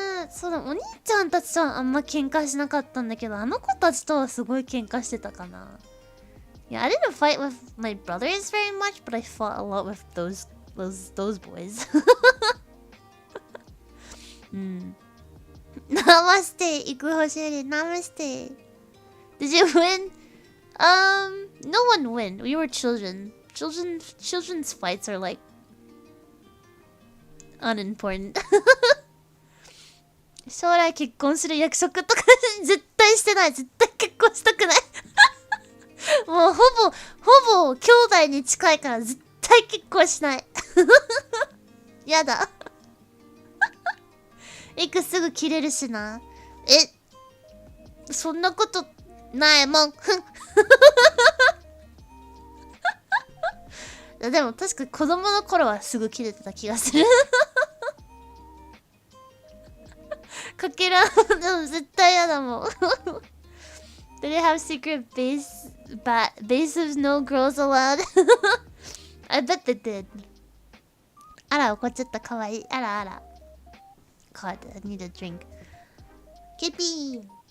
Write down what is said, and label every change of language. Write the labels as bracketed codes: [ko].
[ja] そうだ、お兄ちゃんたちとはあんま喧嘩しなかったんだけど、あの子たちとはすごい喧嘩してたかな。 [en] Yeah, I didn't fight with my brothers very much, but I fought a lot with those boys. Namaste, Iku Hoshifuri, namaste. Did you win? No one win. We were children. Children's fights are like unimportant. [ja] 将来結婚する約束とか絶対してない。絶対結婚したくない。もうほぼ兄弟に近いから絶対結婚しない。やだ。いくすぐ切れるしな。そんなことないもん。でも確か子供の頃はすぐ切れてた気がする。かけら、でも絶対やだもん。 [en] Do they have secret bases no girls allowed? I bet they did. [ja] あら、怒っちゃった。かわいい。あらあら。 [en] God, I need a drink. キュピー。